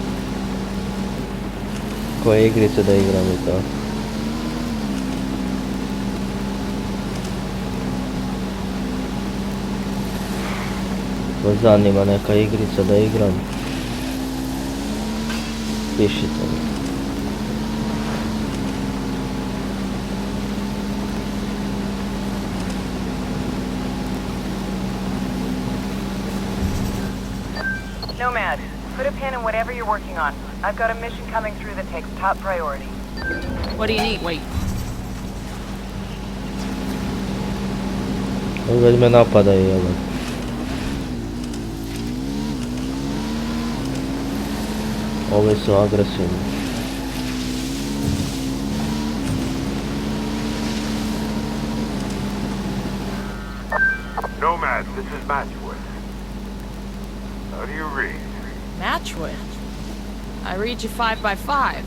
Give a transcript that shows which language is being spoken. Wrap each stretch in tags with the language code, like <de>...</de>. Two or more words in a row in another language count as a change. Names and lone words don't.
<sr>Koje igrice da igram i to. Vas zanima neka igrica da igram. Pišite mi.</sr> <en>Nomad, put a pin in whatever you're working on. I've got a mission coming through that takes top priority. What do you need? Wait.</en> <sr>Već me napadaju, jel? Ovi su agresivni.</sr> <en>Nomad, this is Matchwood. How do you read? Matchwood? I read you 5 by 5.</en>